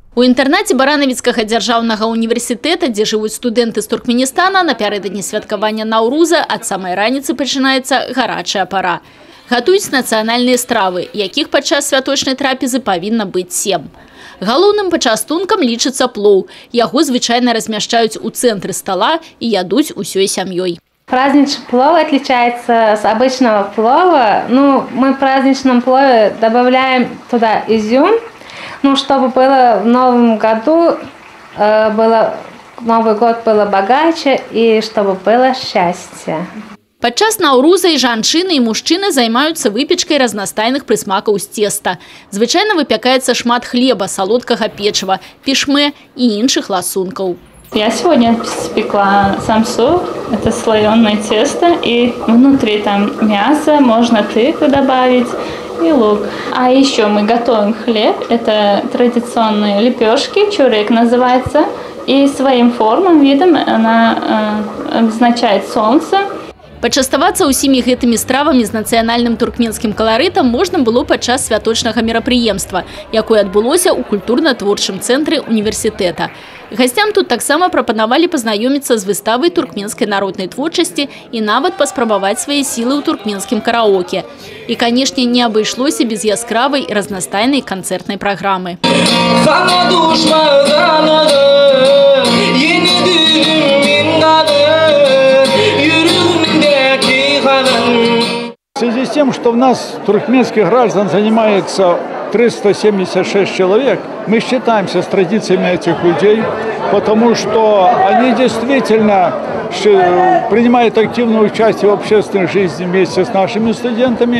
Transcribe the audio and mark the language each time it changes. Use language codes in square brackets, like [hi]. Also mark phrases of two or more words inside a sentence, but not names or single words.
[be] У інтэрнаце Баранавіцкага дзяржаўнага універсітэта, дзе жывуць студэнты з Туркменістана, напярэдадні святкавання Наўруза ад самай раніцы пачынаецца гарачая пара. Гатуюць нацыянальныя стравы, якіх падчас святочнай трапезы павінна быць 7. Галоўным пачастункам лічыцца плоў. Яго звычайна размяшчаюць у цэнтры стола і ядуць усёй сям'ёй. [ru] Праздничный плов отличается с обычного плова. Мы в праздничном плове добавляем туда изюм, чтобы было в новом году, Новый год было богаче и чтобы было счастье. [be] Падчас Наўруза і жанчыны і мужчыны займаюцца выпечкай разнастайных прысмакаў з теста. Звычайна выпякаецца шмат хлеба, салодкага печыва, пішмэ і іншых ласункаў. [ru] Я сегодня спекла самсу, это слоеное тесто, и внутри там мясо, можно тыкву добавить и лук. А еще мы готовим хлеб, это традиционные лепешки, чурек называется, и своим формам, видом она обозначает солнце. [be] Пачаставацца ўсімі гэтымі стравамі з нацыянальным туркменскім каларытам можна было падчас святочнага мерапрыемства, якое адбылося ў культурна-творчым цэнтры універсітэта. Гасцям тут таксама прапанавалі пазнаёміцца з выставай туркменскай народнай творчасці і нават паспрабаваць свае сілы ў туркменскім караоке. І, канешне, не абышлося без яскравай і разнастайнай канцэртнай праграмы. [ru] В связи с тем, что у нас туркменских граждан занимается 376 человек, мы считаемся с традициями этих людей, потому что они действительно принимают активное участие в общественной жизни вместе с нашими студентами.